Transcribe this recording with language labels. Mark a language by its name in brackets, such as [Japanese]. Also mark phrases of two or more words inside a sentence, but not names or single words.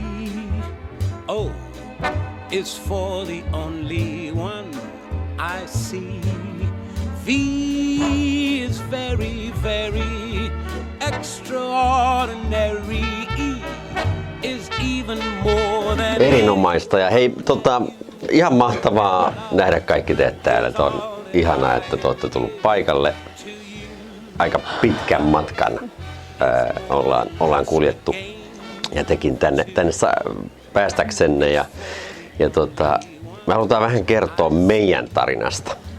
[English] O is for the only one I see. V is very, very extraordinary. E is even more than [Finnish] Erinomaista ja hei, ihan mahtavaa nähdä kaikki teidät täällä. On ihanaa, että te olette tullut paikalle. Aika pitkän matkan ollaan kuljettu ja tekin tänne päästäksenne ja me halutaan vähän kertoa meidän tarinasta.